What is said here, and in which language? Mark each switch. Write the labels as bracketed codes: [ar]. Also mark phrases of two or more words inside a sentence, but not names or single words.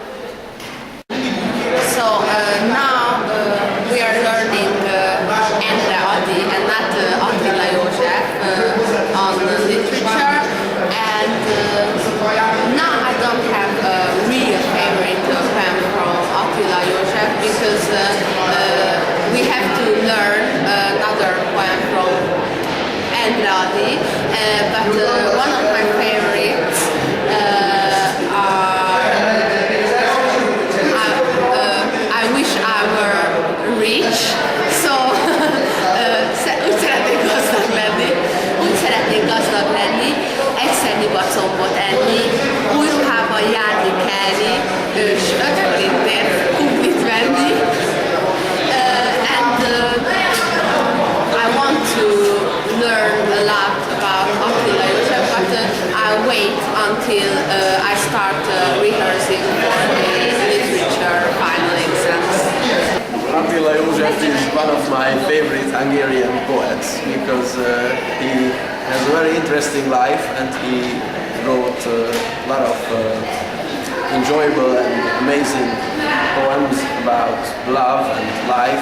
[en] So now we are learning Endre Adi and not Attila Jozsef on literature, and now I don't have a real favorite poem from Attila Jozsef because we have to learn another poem from Endre Adi, but one of my favorites I wish I were rich, so [hu] úgy szeretnék gazdag lenni, egyszer nyugatcombot enni, új ruhában járni kelni, és 5 forintért kuplit venni. [en] And I want to learn a lot about Attila Jozsef, but I wait until I start rehearsing for the literature final exams. Attila Jozsef is one of my favorite Hungarian poets because he has a very interesting life and he wrote a lot of enjoyable and amazing poems about love and life.